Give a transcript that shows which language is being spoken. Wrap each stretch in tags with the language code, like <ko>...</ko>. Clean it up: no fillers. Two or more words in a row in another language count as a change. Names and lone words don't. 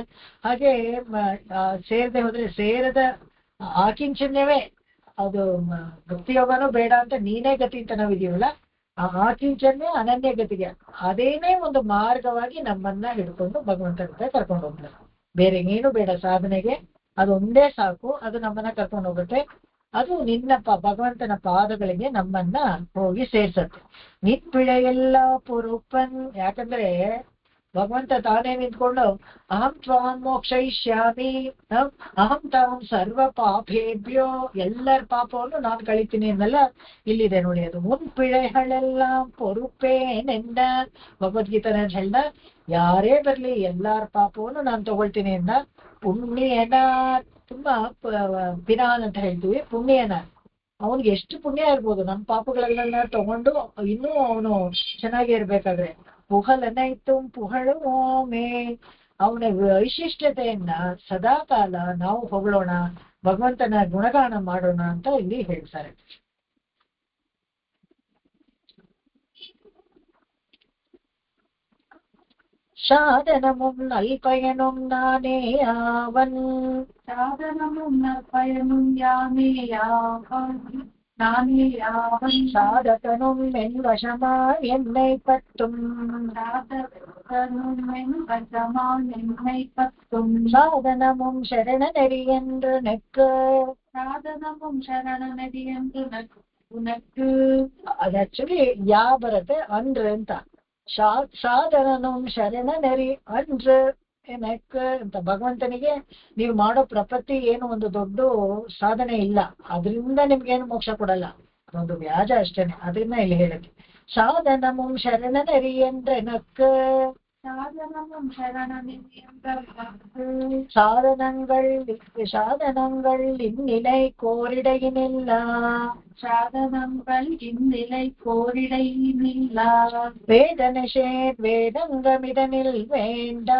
<kn>ಹಾಗೆ ಸೇರದೆ ಹೋದ್ರೆ ಸೇರದ ಆಕಿಂಚನ್ಯವೇ ಅದು ಭಕ್ತಿ ಯೋಗನೂ ಬೇಡ ಅಂತ ನೀನೇ ಗತಿ ಅಂತ ನಾವಿದೀವಲ್ಲ, ಆ ಆಕಿಂಚನ್ಯ ಅನನ್ಯ ಗತಿಗೆ ಅದೇನೇ ಒಂದು ಮಾರ್ಗವಾಗಿ ನಮ್ಮನ್ನ ಹಿಡ್ಕೊಂಡು ಭಗವಂತನ ಕರ್ಕೊಂಡು ಹೋಗ್ತಾರೆ. ಬೇರೆ ಏನು ಬೇಡ ಸಾಧನೆಗೆ, ಅದೊಂದೇ ಸಾಕು. ಅದು ನಮ್ಮನ್ನ ಕರ್ಕೊಂಡು ಹೋಗುತ್ತೆ. ಅದು ನಿನ್ನ ಭಗವಂತನ ಪಾದಗಳಿಗೆ ನಮ್ಮನ್ನ ಹೋಗಿ ಸೇರ್ಸತ್ತೆ.</kn> <ta>நின்பிழையெல்லாம் பொறுப்பன்.</ta> <kn>ಯಾಕಂದ್ರೆ ಭಗವಂತ ತಾನೇ ನಿಂತ್ಕೊಂಡು</kn> <sa>ಅಹಂ ತ್ವಾಂ ಮೋಕ್ಷಯಿಷ್ಯಾಮಿ, ಅಹಂ ತಾಂ ಸರ್ವ ಪಾಪೇಭ್ಯೋ,</sa> <kn>ಎಲ್ಲರ ಪಾಪವನ್ನು ನಾನು ಕಳಿತೀನಿ ಅನ್ನೆಲ್ಲ ಇಲ್ಲಿದೆ ನೋಡಿ. ಅದು</kn> <ta>முன்பிழைகளெல்லாம் பொறுப்பேனென்ற</ta> <kn>ಭಗವದ್ಗೀತನ ಹೇಳ್ದ. ಯಾರೇ ಬರ್ಲಿ ಎಲ್ಲಾರ ಪಾಪವನ್ನು ನಾನು ತಗೊಳ್ತೀನಿ ಅಂದ. ಪುಣ್ಯನ ತುಂಬಾ ಪಿನಾನ್ ಅಂತ ಹೇಳ್ತೀವಿ, ಪುಣ್ಯನ ಅವನಿಗೆ ಎಷ್ಟು ಪುಣ್ಯ ಇರ್ಬೋದು. ನಮ್ಮ ಪಾಪಗಳೆಲ್ಲ ತಗೊಂಡು ಇನ್ನೂ ಅವನು ಚೆನ್ನಾಗಿ ಇರ್ಬೇಕಾದ್ರೆ.</kn> <ta>புகழனைத்து புகழு மே,</ta> <kn>ಅವನ ವೈಶಿಷ್ಟ್ಯತೆಯನ್ನ ಸದಾ ಕಾಲ ನಾವು ಹೊಗಳೋಣ, ಭಗವಂತನ ಗುಣಗಾನ ಮಾಡೋಣ ಅಂತ ಇಲ್ಲಿ ಹೇಳ್ತಾರೆ.</kn> <ta>சாதனமும் நல்பயனும் நானே ஆவன். சாதனமும் நற்பயனும் யாமே யாவன், நானே யாவன். சாதகனும் என் வசமாய் என்னை பற்றும், சாதகனும் என் வசமாய் என்னை பற்றும். சாதனமும் சரண நெறி என்று நெக்கு, சாதனமும் சரண நெறி என்று உனக்கு.</ta> <kn>ಅದು ಆಕ್ಚುಲಿ ಯಾ ಬರುತ್ತೆ ಅಂದ್ರೆ ಅಂತ.</kn> <ta>சாதனனு சரண நெறி</ta> <kn>ಅಂದ್ರೆ ಏನಕ್ಕೆ ಅಂತ. ಭಗವಂತನಿಗೆ ನೀವು ಮಾಡೋ ಪ್ರಪತ್ತಿ ಏನು ಒಂದು ದೊಡ್ಡ ಸಾಧನೆ ಇಲ್ಲ, ಅದರಿಂದ ನಿಮ್ಗೇನು ಮೋಕ್ಷ ಕೊಡಲ್ಲ, ಅದೊಂದು ವ್ಯಾಜ ಅಷ್ಟೇನೆ. ಅದನ್ನ ಇಲ್ಲಿ ಹೇಳುತ್ತೆ.</kn> <ta>சாதனமு சரண நெறி</ta> <kn>ಅಂದ್ರೆ ನಕ್ಕ,</kn> <ta>சாதனமும் சரண நெறி என்று. சாதனங்கள் இந்நிலை கோரிடையினில்ல, சாதனங்கள் இந்நிலை கோரிடையினில்ல. வேதனை சேர் வேதங்கமிதனில் வேண்டா,</ta>